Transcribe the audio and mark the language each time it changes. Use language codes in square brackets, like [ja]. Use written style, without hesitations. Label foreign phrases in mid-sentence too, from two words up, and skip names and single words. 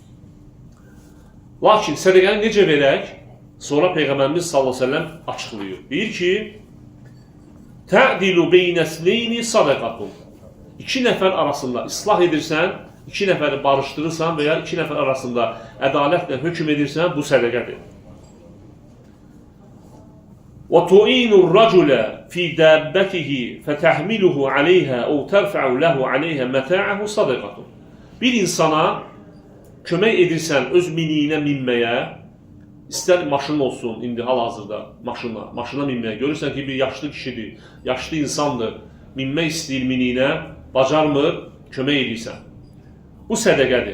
[az] Lakin sədəqəni necə verək? Sonra Peyğəmbərimiz [ar] صلى الله عليه وسلم [az] açıqlayır. Deyir ki, [ar] تعدل بين الاثنين صدقة. [az] İki nəfər arasında islah edirsən, iki nəfəri barışdırırsan və ya iki nəfər arasında ədalətlə hökm edirsən, bu sədəqədir. [ar] وَتُعِينُ الرَّجُلَ فِي دَابَّتِهِ فَتَحْمِلُهُ عَلَيْهَا اَوْ تَرْفَعُ لَهُ عَلَيْهَا مَتَاعَهُ صَدَقَةٌ. [az] Bir insana kömək edirsən öz miniyinə minməyə, İstər maşın olsun, indi hal-hazırda maşına minməyə. Görürsən ki, bir yaşlı kişidir, yaşlı insandır, minmək istəyir miniyinə, bacarmır, kömək edirsən. Bu sədəqədir.